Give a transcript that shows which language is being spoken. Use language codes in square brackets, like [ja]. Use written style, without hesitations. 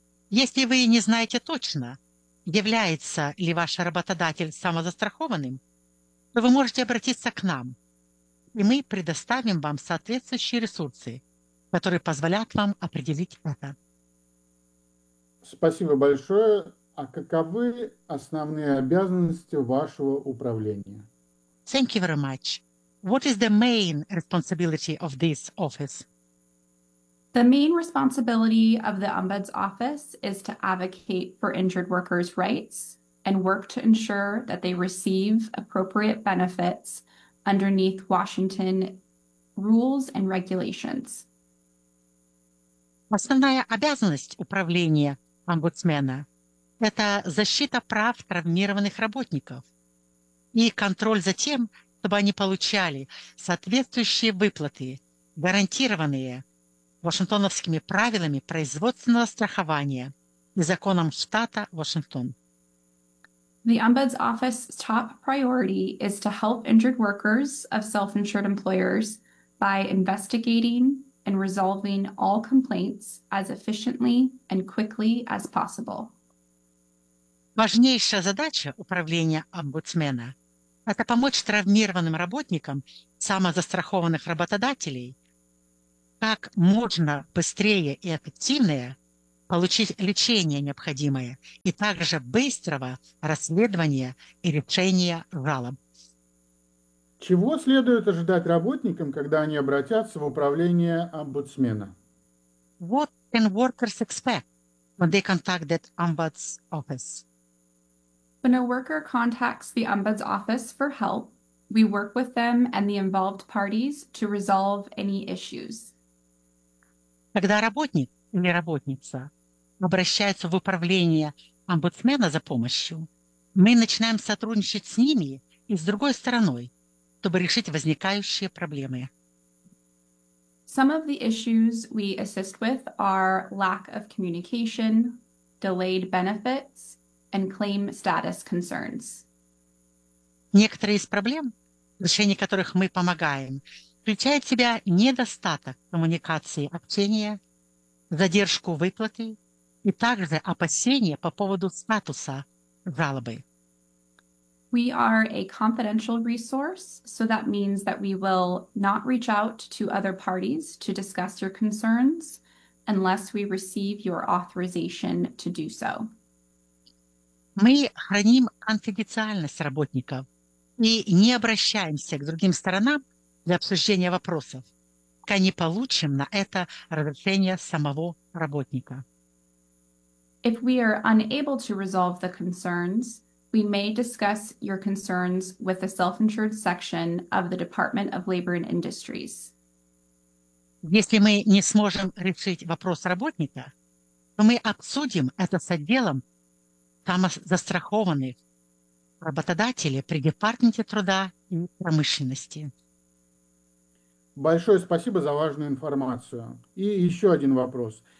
[ru] Если вы не знаете точно, является ли ваш работодатель самозастрахованным, то вы можете обратиться к нам, и мы предоставим вам соответствующие ресурсы, которые позволят вам определить это. Спасибо большое. А каковы основные обязанности вашего управления? [en] Thank you very much. What is the main responsibility of this office? The main responsibility of the Ombuds Office is to advocate for injured workers' rights and work to ensure that they receive appropriate benefits underneath Washington rules and regulations. [ru] Основная обязанность управления омбудсмена – это защита прав травмированных работников и контроль за тем, чтобы они получали соответствующие выплаты, гарантированные вашингтоновскими правилами производственного страхования и законом штата Вашингтон. [en] The Ombuds Office's top priority is to help injured workers of self-insured employers by investigating and resolving all complaints as efficiently and quickly as possible. [ru] Важнейшая задача управления омбудсмена – это помочь травмированным работникам самозастрахованных работодателей как можно быстрее и эффективнее получить лечение необходимое и также быстрого расследования и решения жалоб. Чего следует ожидать работникам, когда они обратятся в управление омбудсмена? [en] What can workers expect when they contact the Ombuds Office? When a worker contacts the Ombuds Office for help, we work with them and the involved parties to resolve any issues. [ru] Когда работник или работница обращается в управление омбудсмена за помощью, мы начинаем сотрудничать с ними и с другой стороной, чтобы решить возникающие проблемы. [en] Some of the issues we assist with are lack of communication, delayed benefits, and claim status concerns. [ru] Некоторые из проблем, в решении которых мы помогаем, включают в себя недостаток коммуникации, общения, задержку выплаты и также опасения по поводу статуса жалобы. [en] We are a confidential resource, so that means that we will not reach out to other parties to discuss your concerns unless we receive your authorization to do so. [ru] Мы храним конфиденциальность работников и не обращаемся к другим сторонам для обсуждения вопросов, пока не получим на это разрешение самого работника. [en] If we are unable to resolve the concerns, we may discuss your concerns with the self-insured section of the Department of Labor and Industries. [ru] Если мы не сможем решить вопрос работника, то мы обсудим это с отделом самозастрахованных работодателей при Департаменте труда и промышленности. Большое спасибо за важную информацию. И еще один вопрос.